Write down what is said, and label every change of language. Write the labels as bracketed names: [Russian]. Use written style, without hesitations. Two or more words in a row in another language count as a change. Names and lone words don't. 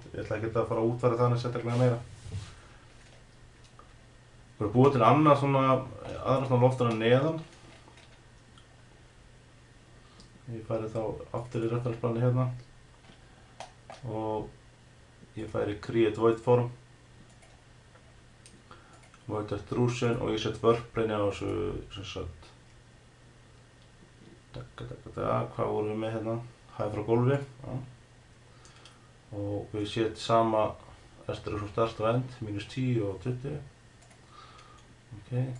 [Icelandic] Ég ætla ekki að fara að útfæra þannig sérstaklega meira. Við erum búið til aðra svona loftur en neðan. Ég færi þá aftur í referensplani hérna. Og ég færi [English] create void form. Void extrusion [Icelandic] og ég set [English] warp plane [Icelandic] á þessu sem sagt. Hvað vorum við með hérna? Hæð frá gólfi. Já. Og við set sama [English] extrusion start [Icelandic] og end, -10 og 20. Ok.